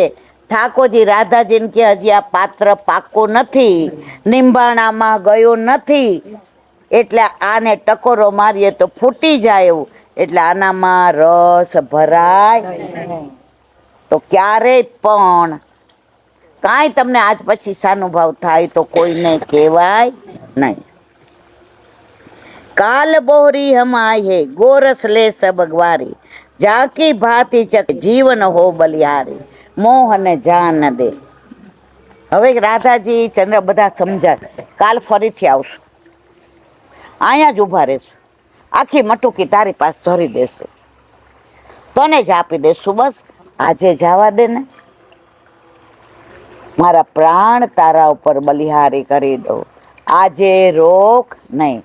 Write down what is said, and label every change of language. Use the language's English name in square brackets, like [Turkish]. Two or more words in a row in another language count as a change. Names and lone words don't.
[Gujarati] ઠાકોરજી રાધાજીને કે હજી આ પાત્ર પાકું નથી, નિંબાણામાં ગયું નથી, એટલે આને ટકોરો મારીએ તો ફૂટી જાય એવું, એટલે આનામાં રસ ભરાય. તો ક્યારેય પણ કાંઈ તમને આજ પછી સાનુભાવ થાય તો કોઈને કહેવાય નહીં. [Hindi] काल बोहरी हम आए है गोरस ले सब ग्वारी, जाकी भाती चक जीवन हो बलिहारी, मोहन जान दे. [Gujarati] હવે રાધાજી ચંદ્ર બધા સમજાય, કાલ ફરીથી આવશું, અહીંયા જ ઊભા રહેશું, આખી મટુકી તારી પાસે ધરી દેશું, તને જ આપી દેશું. બસ આજે જવા દે ને, મારા પ્રાણ તારા ઉપર બલિહારી કરી દો, આજે રોક નહીં.